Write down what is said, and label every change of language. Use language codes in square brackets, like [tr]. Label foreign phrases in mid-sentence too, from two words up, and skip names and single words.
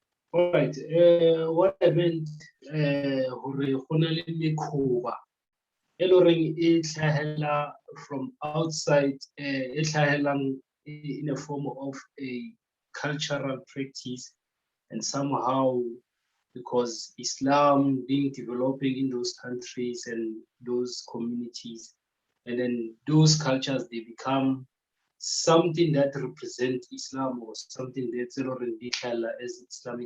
[en] All right. What I meant, [st] hore go na le mekhuba e le horeng e tlhahela [en] from outside, [st] e tlhahelang [en] in a form of a cultural practice, and somehow because Islam being developing in those countries and those communities, and then those cultures, they become something that represent Islam or something that's already as Islamic.